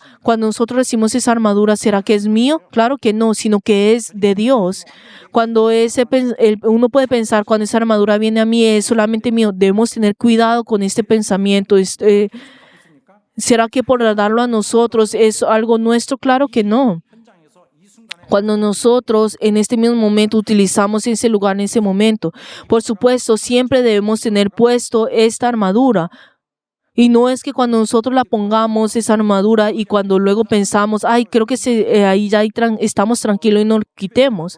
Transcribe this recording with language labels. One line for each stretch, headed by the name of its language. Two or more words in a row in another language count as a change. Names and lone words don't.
Spanish: Cuando nosotros decimos esa armadura, ¿será que es mío? Claro que no, sino que es de Dios. Cuando uno puede pensar, cuando esa armadura viene a mí, es solamente mío. Debemos tener cuidado con este pensamiento. ¿Será que por darlo a nosotros es algo nuestro? Claro que no.
Korean: 현장에서 이 순간에
Spanish: Cuando nosotros en este mismo momento utilizamos ese lugar en ese momento, por supuesto, siempre debemos tener puesto esta armadura. Y no es que cuando nosotros la pongamos esa armadura y cuando luego pensamos, ay, creo que ahí ya estamos tranquilos y no lo quitemos.